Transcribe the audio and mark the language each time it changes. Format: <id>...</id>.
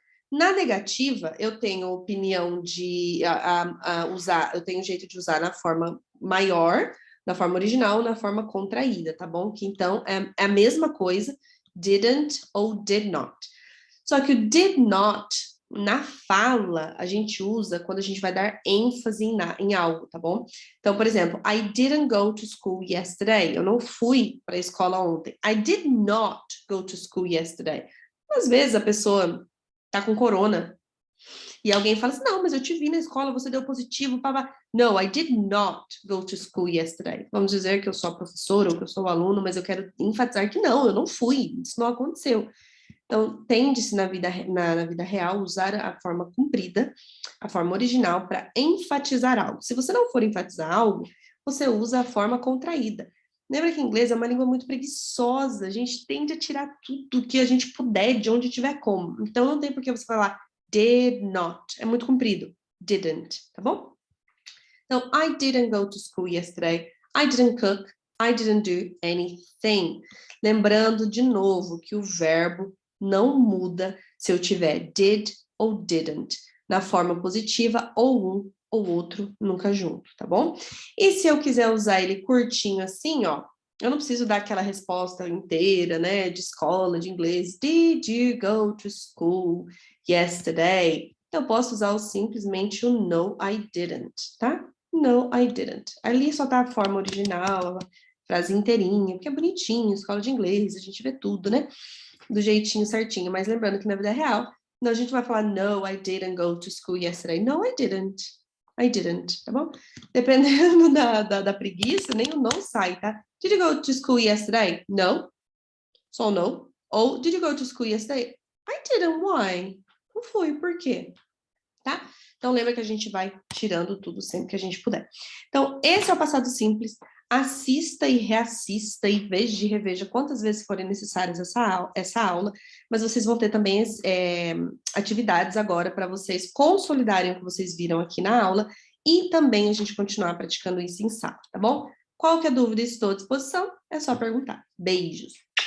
<pt>Na negativa, eu tenho opinião de usar, eu tenho jeito de usar na forma maior, na forma original, na forma contraída, tá bom? Que então é a mesma coisa, didn't ou did not. Só que o did not, na fala, a gente usa quando a gente vai dar ênfase em algo, tá bom? Então, por exemplo,</pt> <en>I didn't go to school yesterday.</en> <pt>Eu não fui para a escola ontem.</pt> <en>I did not go to school yesterday.</en> <pt>Às vezes a pessoa tá com corona. E alguém fala assim, não, mas eu te vi na escola, você deu positivo, pá.</pt> <en>No, I did not go to school yesterday.</en> <pt>Vamos dizer que eu sou a professora ou que eu sou o aluno, mas eu quero enfatizar que não, eu não fui, isso não aconteceu. Então, tende-se na vida real usar a forma comprida, a forma original, para enfatizar algo. Se você não for enfatizar algo, você usa a forma contraída. Lembra que inglês é uma língua muito preguiçosa, a gente tende a tirar tudo que a gente puder, de onde tiver como. Então, não tem por que você falar did not, é muito comprido. Didn't, tá bom? Então,</pt> <en>I didn't go to school yesterday. I didn't cook. I didn't do anything.</en> <pt>Lembrando de novo que o verbo não muda se eu tiver did ou didn't, na forma positiva, ou um ou outro, nunca junto, tá bom? E se eu quiser usar ele curtinho assim, ó, eu não preciso dar aquela resposta inteira, né, de escola, de inglês.</pt> <en>Did you go to school yesterday?</en> <pt>Eu posso usar simplesmente o</pt> <en>no, I didn't,</en> <pt>tá?</pt> <en>No, I didn't.</en> <pt>Ali só tá a forma original, a frase inteirinha, porque é bonitinho, escola de inglês, a gente vê tudo, né? Do jeitinho certinho. Mas lembrando que na vida real, não, a gente vai falar</pt> <en>no, I didn't go to school yesterday. No, I didn't. I didn't,</en> <pt>tá bom? Dependendo da preguiça, nem o não sai, tá?</pt> <en>Did you go to school yesterday? No.</en> <pt>Só</pt> <en>no. Ou, did you go to school yesterday? I didn't. Why?</en> <pt>Não fui, por quê? Tá? Então, lembra que a gente vai tirando tudo sempre que a gente puder. Então, esse é o passado simples. Assista e reassista e veja e reveja quantas vezes forem necessárias essa aula, mas vocês vão ter também atividades agora para vocês consolidarem o que vocês viram aqui na aula e também a gente continuar praticando isso em sala, tá bom? Qualquer dúvida, estou à disposição, é só perguntar. Beijos!</pt>